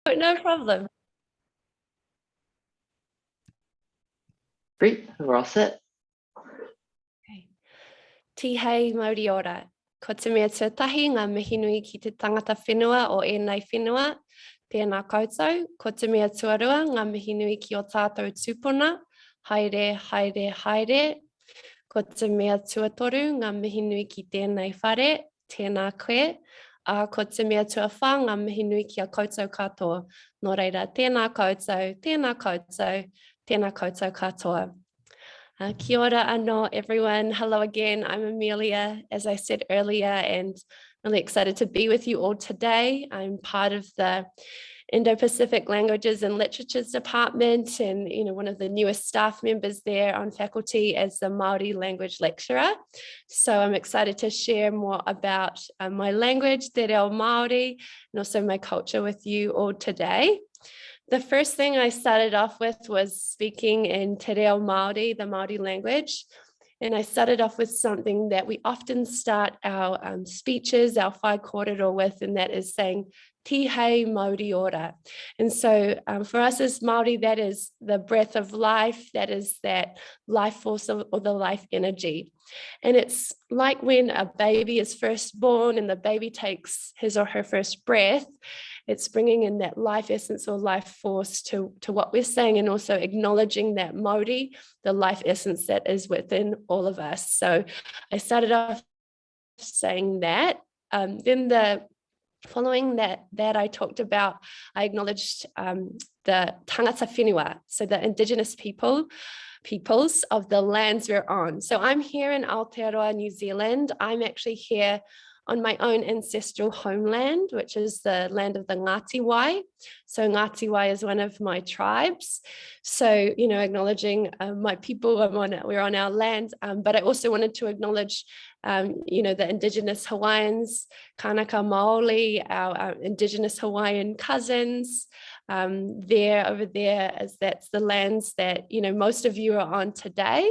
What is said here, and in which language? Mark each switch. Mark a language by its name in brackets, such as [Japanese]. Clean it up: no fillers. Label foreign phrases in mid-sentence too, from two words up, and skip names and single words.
[English] No problem. Great, we're all set. [Māori] Okay. Tihei Māori ora. Ko te mea tuatahi ngā mihi nui ki te tangata whenua o ēnei whenua. Tēnā koutou, ko te mea tuarua ngā mihi nui ki o tātou tūpuna. Haere, haere, haere. Ko te mea tuatoru ngā mihi nui ki tēnei whare. Tēnā koe. Ko te mea tuawha ngā mihi nui ki a koutou katoa. Nō reira, tēnā koutou, tēnā koutou, tēnā koutou katoa. Kia ora anō, [English] everyone. Hello again. I'm Amelia, as I said earlier, and really excited to be with you all today. I'm part of the Indo-Pacific Languages and Literatures Department, and one of the newest staff members there on faculty as the Māori Language Lecturer. So I'm excited to share more about my language, Te Reo Māori, and also my culture with you all today. The first thing I started off with was speaking in Te Reo Māori, the Māori language. And I started off with something that we often start our speeches, our [Māori] whai kōrero [English] with, and that is saying, [Māori] Tihei Māori ora. [English] And so for us as Māori, that is the breath of life, that is that life force or the life energy. And it's like when a baby is first born and the baby takes his or her first breath, it's bringing in that life essence or life force to what we're saying, and also acknowledging that Māori, the life essence that is within all of us. So I started off saying that. Then following that I talked about, I acknowledged the [Māori] tangata whenua, [English] so the indigenous peoples of the lands we're on. So I'm here in Aotearoa, New Zealand. I'm actually here on my own ancestral homeland, which is the land of the Ngāti Wai. So Ngāti Wai is one of my tribes. So, acknowledging my people, we're on our land, but I also wanted to acknowledge, the indigenous Hawaiians, [Hawaiian] Kanaka Maoli, [English] our indigenous Hawaiian cousins, over there, as that's the lands that, most of you are on today.